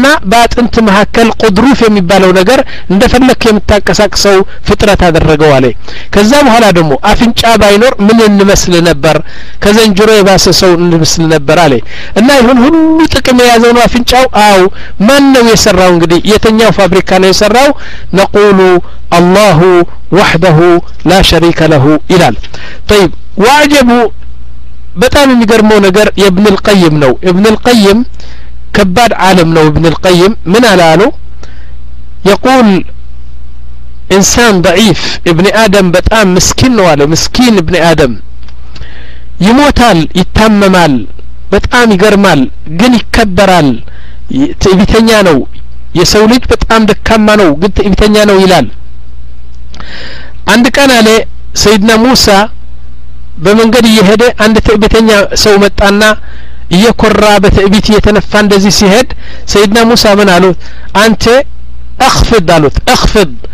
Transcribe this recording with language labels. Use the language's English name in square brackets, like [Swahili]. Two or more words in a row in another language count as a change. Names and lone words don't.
[Amharic] በአጥንት መካከል ቁድሩፍ የሚባለው ነገር እንደፈለክ የምታቀሳቅሰው ፍጥረት አደረገው አለ ከዛ በኋላ ደግሞ አፍንጫ ባይኖር ምን እንመስል ነበር ከዘንጅሮ የባሰ ሰው እንመስል ነበር አለ እና ይሁን ሁሉ ጥቅም የያዘው ነው አፍንጫው አው ማን ነው የሰራው እንግዲህ የተኛው ፋብሪካ ነው የሰራው [Arabic] نقول الله وحده لا شريك له [Amharic] ይላል [Arabic] طيب واعجبوا [Amharic] በጣም የሚገርመው ነገር የኢብኑ القيم ነው ኢብኑ القيم ከባድ ዓለም ነው ኢብኑ القيم ምን አላሉ [Arabic] يقول انسان ضعيف ابن ادم [Amharic] በጣም ምስኪን ነው አለ ምስኪን [Arabic] ابن ادم [Amharic] ይሞታል ይታመማል በጣም ይገርማል ግን ይከበራል ትዕቢተኛ ነው የሰው ልጅ በጣም ደካማ ነው ግን ትዕቢተኛ ነው ይላል አንድ ቀን አለ ሰይድና ሙሳ በመንገድ እየሄደ አንድ ትዕቢተኛ ሰው መጣና እየኮራ በትዕቢት እየተነፋ እንደዚህ ሲሄድ ሰይድና ሙሳ ምን አሉት አንተ اخفض አሉት اخفض